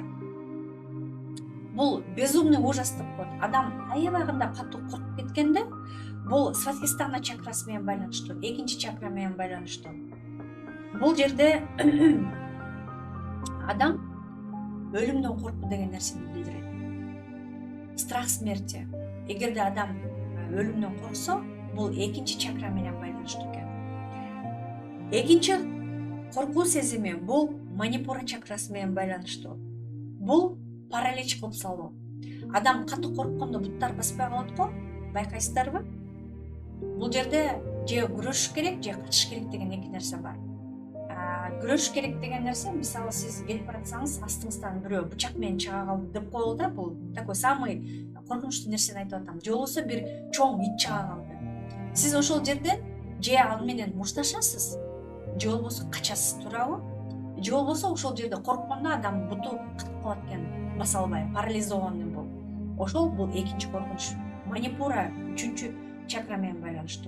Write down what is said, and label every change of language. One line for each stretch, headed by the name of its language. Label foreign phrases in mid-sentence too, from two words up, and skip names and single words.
Kyrgyz: Бул
Russian: безумный ужас
Kyrgyz: деп коет. Адам аябагында катуу коркуп кеткенде, бул сватхистана чакрасы менен байланыштуу, экинчи чакра менен байланыштуу. Бул жерде адам өлүмдөн коркуу деген нерсени билдирет.
Russian: Страх смерти.
Kyrgyz: Эгерде адам өлүмдөн корксо, бул экинчи чакра менен байланыштуу экен. Экинчи коркуу сезими бул манипура чакрасы менен байланыштуу. Бул паралич кылып салуу. Адам катуу корккондо буттар баспай калат го, байкайсыздарбы? Бул жерде же күрөшүш керек, же качыш керек деген эки нерсе бар. Күрөшүш керек деген нерсе, мисалы сиз келип баратсаңыз, астыңыздан бирөө бычак менен чыга калды деп коелу да, бул
Russian: такой самый
Kyrgyz: коркунучтуу нерсени айтып атам. Же болбосо бир чоң ит чыга калды. Сиз ошол жерден же ал менен мушташасыз, же болбосо качасыз, туурабы? Же болбосо ошол жерде корккондо адам буту кытып калат экен, баса албай, парализованный болуп. Ошол бул экинчи коркунуч. Манипура 3-чү чакра менен байланыштуу.